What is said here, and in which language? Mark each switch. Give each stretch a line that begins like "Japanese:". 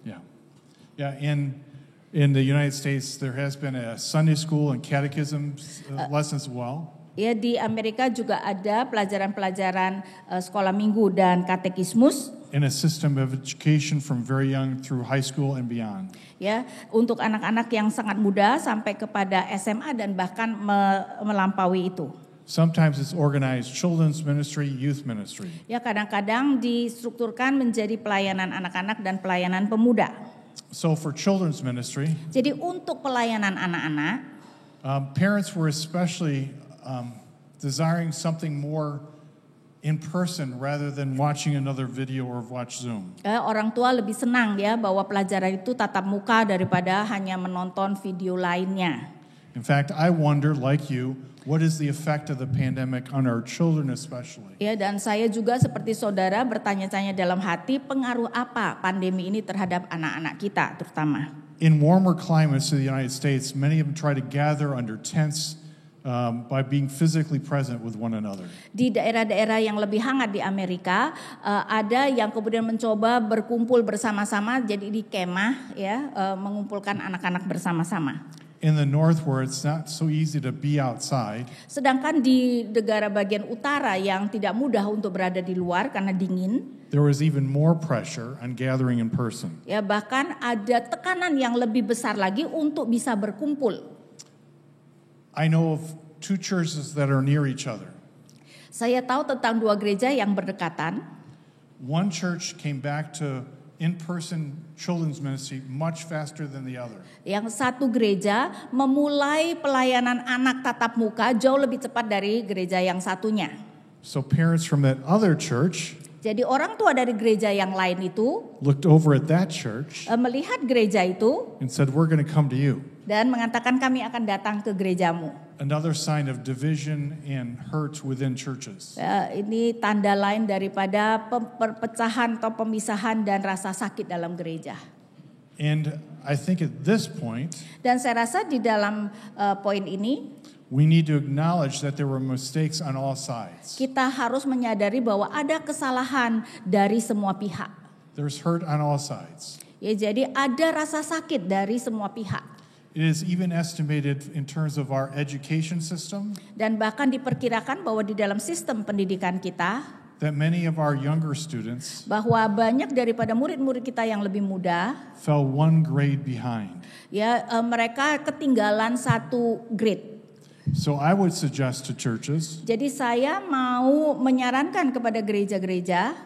English: Yeah. In the United States, there has been a Sunday school and catechism lessons as well.
Indonesian: Ya, di Amerika juga ada pelajaran-pelajaran sekolah minggu dan katekismus.
English: in a system of education from very young through high school and beyond.
Indonesian: Ya, untuk anak-anak yang sangat muda sampai kepada SMA dan bahkan melampaui itu.
English: Sometimes it's organized children's ministry, youth ministry.
Indonesian: Ya, kadang-kadang distrukturkan menjadi pelayanan anak-anak dan pelayanan pemuda.
English: So for children's ministry,
Indonesian: Jadi untuk pelayanan anak-anak,
English: parents were especially desiring something more in person rather than watching another video or watch Zoom.
Indonesian: orang tua lebih senang ya bahwa pelajaran itu tatap muka daripada hanya menonton video lainnya.
English: In fact, I wonder, like you, what is the effect of the pandemic on our children especially?
Indonesian: Ya, dan saya juga seperti saudara bertanya-tanya dalam hati pengaruh apa pandemi ini terhadap anak-anak kita terutama.
English: In warmer climates in the United States, many of them try to gather under tents by being physically present with one another.
Indonesian: Di daerah-daerah yang lebih hangat di Amerika, ada yang kemudian mencoba berkumpul bersama-sama, jadi di kemah ya, mengumpulkan anak-anak bersama-sama.
English: In the north where it's not so easy to be outside,
Indonesian: Sedangkan di negara bagian utara yang tidak mudah untuk berada di luar karena dingin,
English: there was even more pressure on gathering in person.
Indonesian: ya bahkan ada tekanan yang lebih besar lagi untuk bisa berkumpul.
English: I know of two churches that are near each other.
Indonesian: Saya tahu tentang dua gereja yang berdekatan.
English: One church came back to in-person children's ministry much faster than the other.
Indonesian: Yang satu gereja memulai pelayanan anak tatap muka jauh lebih cepat dari gereja yang satunya.
English: So parents from that other church
Indonesian: Jadi orang tua dari gereja yang lain itu
English: looked over at that church
Indonesian: melihat gereja itu
English: and said, "We're going to come to you."
Indonesian: dan mengatakan kami akan datang ke gerejamu.
English: Another sign of division and hurt within churches.
Indonesian: Ini tanda lain daripada perpecahan atau pemisahan dan rasa sakit dalam gereja.
English: And I think at this point,
Indonesian: Dan saya rasa di dalam poin ini
English: we need to acknowledge that there were mistakes on all sides.
Indonesian: kita harus menyadari bahwa ada kesalahan dari semua pihak.
English: There's hurt on all sides.
Indonesian: Ya, jadi ada rasa sakit dari semua pihak.
English: It is even estimated in terms of our education system
Indonesian: Dan bahkan diperkirakan bahwa di dalam sistem pendidikan kita,
English: that many of our younger students
Indonesian: bahwa banyak daripada murid-murid kita yang lebih muda,
English: fell one grade behind.
Indonesian: ya mereka ketinggalan satu grade.
English: So I would suggest to churches
Indonesian: Jadi saya mau menyarankan kepada gereja-gereja,